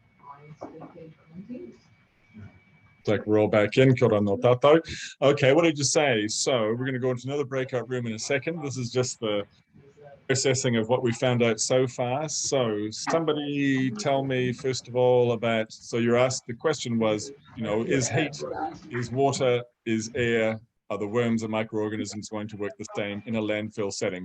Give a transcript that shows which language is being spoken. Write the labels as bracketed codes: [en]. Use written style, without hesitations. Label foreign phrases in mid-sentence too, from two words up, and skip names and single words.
[en] It's like we're all back in. [mi] Kia ora no tātou. [en] Okay, what did you say? So we're going to go into another breakout room in a second. This is just the processing of what we found out so far. So somebody tell me, first of all, about, so you're asked, the question was, you know, is heat, is water, is air, are the worms and microorganisms going to work the same in a landfill setting?